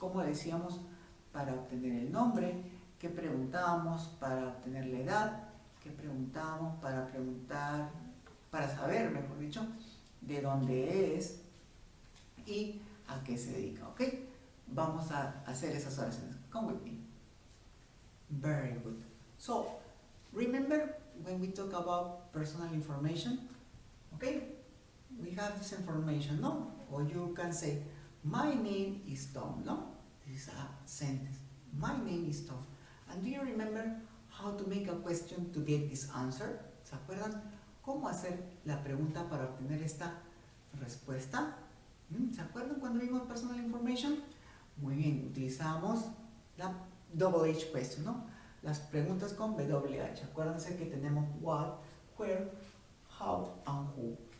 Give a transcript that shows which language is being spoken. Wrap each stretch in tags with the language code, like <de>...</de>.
<es>Como decíamos, para obtener el nombre, qué preguntábamos para obtener la edad, qué preguntábamos para saber, mejor dicho, de dónde es y a qué se dedica, ¿ok? Vamos a hacer esas oraciones.</es> <en>Come with me. Very good. So, remember when we talk about personal information, okay? We have this information, no? Or you can say, my name is Tom, no? This is a sentence. My name is Tom. And do you remember how to make a question to get this answer?</en> <es>¿Se acuerdan cómo hacer la pregunta para obtener esta respuesta? ¿Se acuerdan? cuando vimos personal information? Muy bien, utilizamos la double H question, ¿no? Las preguntas con WH. Acuérdense que tenemos what, where, how and who.</es>